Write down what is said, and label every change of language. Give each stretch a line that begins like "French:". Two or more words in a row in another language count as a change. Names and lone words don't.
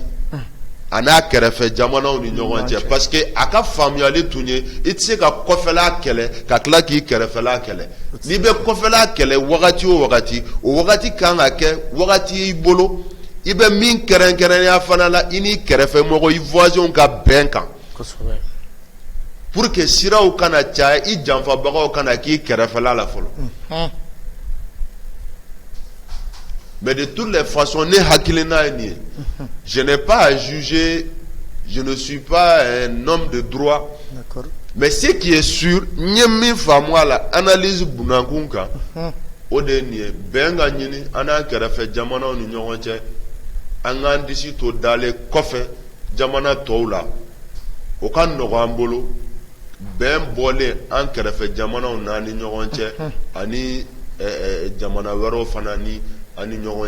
Bambara: a n'a kɛrɛfɛ jamanaw ni ɲɔgɔn cɛ parce que a ka faamuyali tun ye i tɛ se ka kɔfɛla kɛlɛ ka tila k'i kɛrɛfɛla kɛlɛ n'i bɛ kɔfɛla kɛlɛ wagati o wagati o wagati kan ka kɛ wagati y'i bolo i bɛ min kɛrɛnkɛrɛnya fana la i n'i kɛrɛfɛmɔgɔ i voisins ka bɛn kan pour que siraw kana caya i janfabagaw kana k'i kɛrɛfɛla la fɔlɔ
French: mais de toutes les façons
Bambara: ne hakilina ye nin ye
French: je n'ai pas à juger je ne suis pas un homme de droit mais ce qui est sûr
Bambara: n ye min faamu a la analyse bunankun kan o de ye nin ye bɛn ka ɲini an n'an kɛrɛfɛ jamanaw ni ɲɔgɔn cɛ an k'an disi to dalen kɔfɛ jamana tɔw la o ka nɔgɔ an bolo bɛn bɔlen an kɛrɛfɛ jamanaw n'an ni ɲɔgɔn cɛ ani jamana wɛrɛw fana ni ani ɲɔgɔn